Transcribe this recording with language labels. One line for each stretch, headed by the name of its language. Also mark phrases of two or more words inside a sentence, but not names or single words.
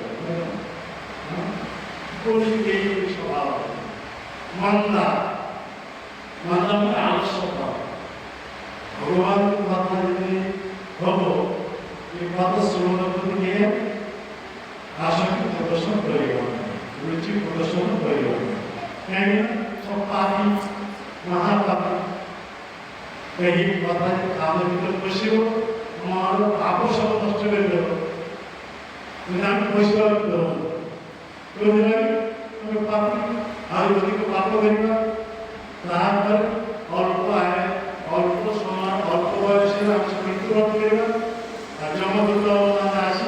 Odia: କଳିଯୁଗ ଏଇ ସ୍ୱଭାବ ମନ୍ଦା ମନ୍ଦା ମାନେ ଆଳସ୍ୟ ଭାବ ଭଗବାନ କଥା ଯଦି ହବ ଏଇ କଥା ଶ୍ରବଣ କରେ ଆସକ୍ତି ପ୍ରଦର୍ଶନ କରିବ ରୁଚି ପ୍ରଦର୍ଶନ କରିବ রুচি প্রদর্শন করিব কাହିଁକି ସବ ପାପି ମହାପାପି ଏହି କଥା ଆମ ଭିତରେ ପଶିବ ଆମର ପାପ ସବୁ ନଷ୍ଟ କରିଦେବ କିନ୍ତୁ ଆମେ ପଶିବାକୁ ଦେବନି କେଉଁଥିପାଇଁ ଆମେ ପାପି ଆହୁରି ଅଧିକ ପାପ କରିବା ତାପରେ ଅଳ୍ପ ଆୟ ଅଳ୍ପ ସମୟ ଅଳ୍ପ ବୟସରେ ଆମେ ମୃତ୍ୟୁବରଣ କରିବା ଆଉ ଯମଦୂତ ମାନେ ଆସି